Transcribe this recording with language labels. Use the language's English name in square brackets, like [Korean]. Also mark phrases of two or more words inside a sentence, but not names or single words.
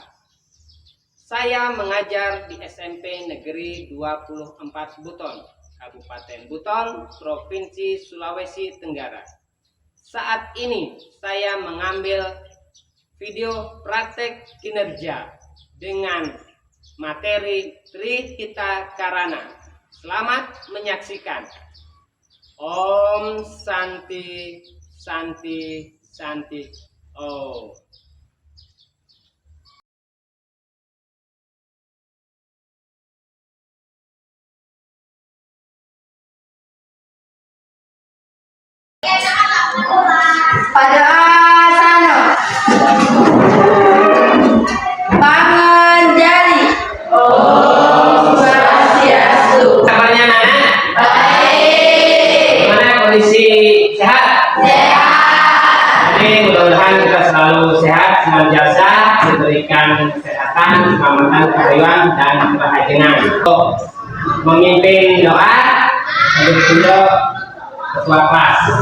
[Indonesian] Saya mengajar di SMP Negeri 24 Buton, Kabupaten Buton, Provinsi Sulawesi Tenggara. Saat ini saya mengambil video praktek kinerja dengan materi Trihita Karana. Selamat menyaksikan. [Sanskrit] Om Santi Santi Santi Om. [Indonesian] Pada asana panganjali. [Sanskrit] Om Swastiastu. [Indonesian] Kabarnya Nana? Baik. Gimana kondisi sehat? Sehat. Jadi mudah-mudahan kita selalu sehat, senantiasa diberikan kesehatan, keselamatan, kehidupan dan kebahagiaan. Memimpin doa dari ketua kelas.